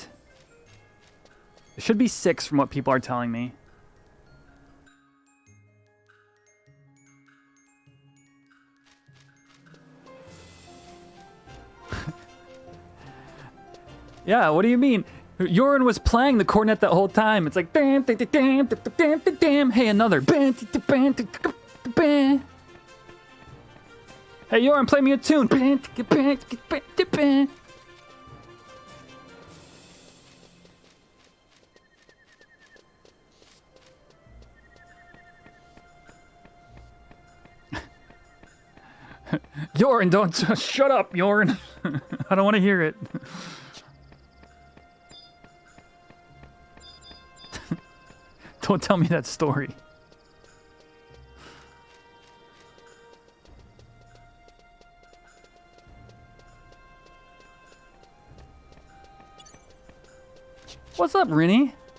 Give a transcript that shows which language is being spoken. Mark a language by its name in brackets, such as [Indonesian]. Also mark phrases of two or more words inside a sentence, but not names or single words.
[English] It should be 6 from what people are telling me. Yeah, what do you mean? Yorin was playing the cornet that whole time. It's like, bam, bam, bam, bam, bam, bam. Hey, another. Bam, bam, bam. Hey, Yorin, play me a tune. Bam, bam, bam, bam. Yorin, don't shut up, Yorin. I don't want to hear it. Don't tell me that story. What's up, Rinny?